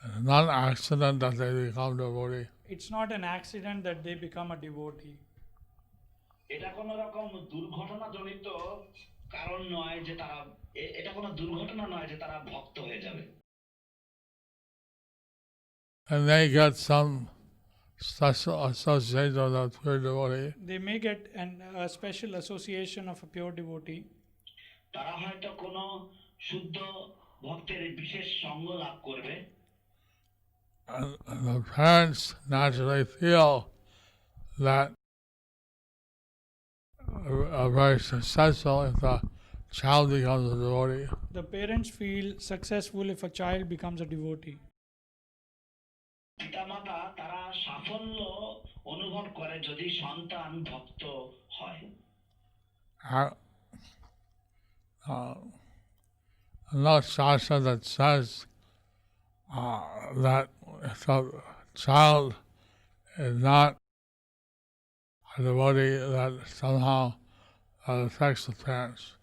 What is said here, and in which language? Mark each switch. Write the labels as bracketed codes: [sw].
[en] Not an accident that they become devotee. It's not an accident that they become a devotee. [bn] এটা কোনো রকম দুর্ঘটনাজনিত কারণ নয় যে তারা, এটা কোনো দুর্ঘটনা নয় যে তারা ভক্ত হয়ে যাবে। [en] And they get some special association of pure devotee. They may get a special association of a pure devotee. [bn] তারা হয়তো কোনো শুদ্ধ ভক্তের বিশেষ সঙ্গ লাভ করবে। [en] And the parents naturally feel that very successful if the child becomes a devotee. The parents feel successful if a child becomes a devotee. [bn] পিতামাতা তারা সাফল্য অনুভব করে যদি সন্তান ভক্ত হয়। [en] Another shastra that says that if the child is not a devotee, that somehow affects the parents.